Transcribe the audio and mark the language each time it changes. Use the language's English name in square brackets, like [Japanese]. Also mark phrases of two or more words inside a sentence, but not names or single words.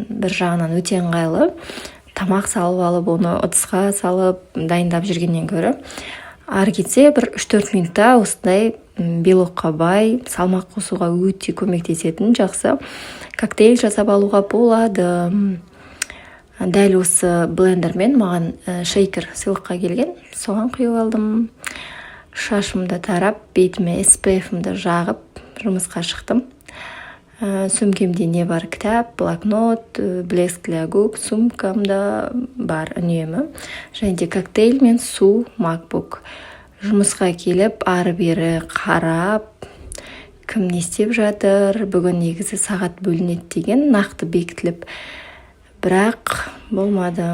[Kazakh] Бір жағынан өте ыңғайлы. Тамақ салып алып, оны ыдысқа салып дайындап жүргеннен гөрі ары кетсе бір 3-4 минутта осындай белокқа бай, салмақ қосуға өте көмектесетін жақсы коктейль жасап алуға болады. Дәл осы блендермен маған шейкер сыйлыққа келген. Соған құйып алдым. Шашымды тарап, бетіме SPF-імді жағып жұмысқа шықтым. Сөмкемде не бар? Кітап, блокнот, [Russian] блеск для губ, [Kazakh] сумкамда бар үнемі. Және де коктейль мен су, MacBook. Жұмысқа келіп, ары-бері қарап, кім не істеп жатыр, бүгін негізі сағат бөлінеді деген нақты бекітіліп, бірақ болмады.